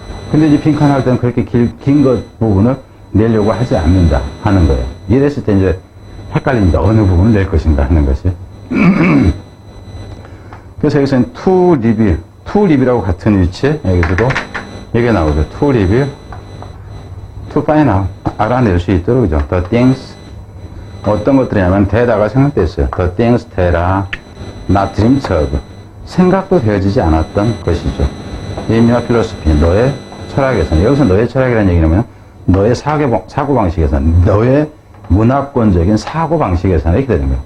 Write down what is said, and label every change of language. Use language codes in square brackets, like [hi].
[ko] 근데 이제 빈칸 할 때는 그렇게 긴 것 부분을 내려고 하지 않는다 하는 거예요. 이랬을 때 이제 헷갈립니다. 어느 부분을 낼 것인가 하는 것이. 그래서 여기서는 to reveal이라고 같은 위치에 여기서도 얘기가 나오죠. [en] to reveal, to find out, [ko] 알아낼 수 있도록 그죠. the things, 어떤 것들이냐면 대다가 생각됐어요. [en] the things that are not dreamed of, [ko] 생각도 되어지지 않았던 것이죠. [en] in your philosophy, [ko] 너의 철학에서는, 여기서 너의 철학이라는 얘기는 너의 사고방식에서는, 너의 문화권적인 사고방식에서는 이렇게 되는 거예요.